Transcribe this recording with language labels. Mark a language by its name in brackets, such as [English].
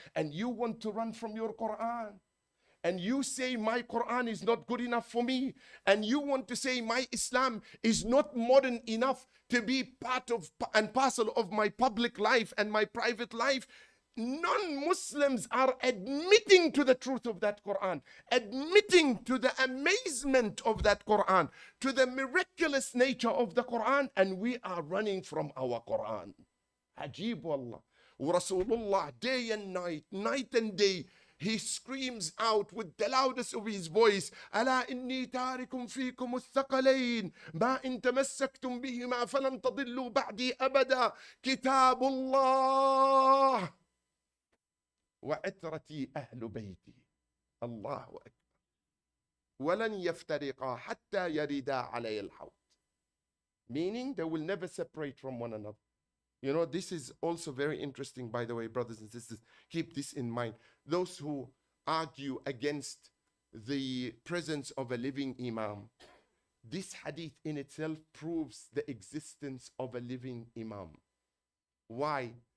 [English] And you want to run from your Quran, and you say my Quran is not good enough for me, and you want to say my Islam is not modern enough to be part of and parcel of my public life and my private life. Non-Muslims are admitting to the truth of that Quran, admitting to the amazement of that Quran, to the miraculous nature of the Quran, and we are running from our Quran. [Arabic] Ajib wallah. [English] Rasulullah, day and night, night and day, he screams out with the loudest of his voice, [Arabic] ألا إني تارك فيكم الثقلين ما إن تمسكتم بهما فلن تضلوا بعدي أبدا كتاب الله وعترتي أهل بيتي الله أكبر ولن يفترقا حتى يردا علي الحوض. [English] Meaning they will never separate from one another. You know, this is also very interesting, by the way, brothers and sisters. Keep this in mind. Those who argue against the presence of a living Imam, this hadith in itself proves the existence of a living Imam. Why?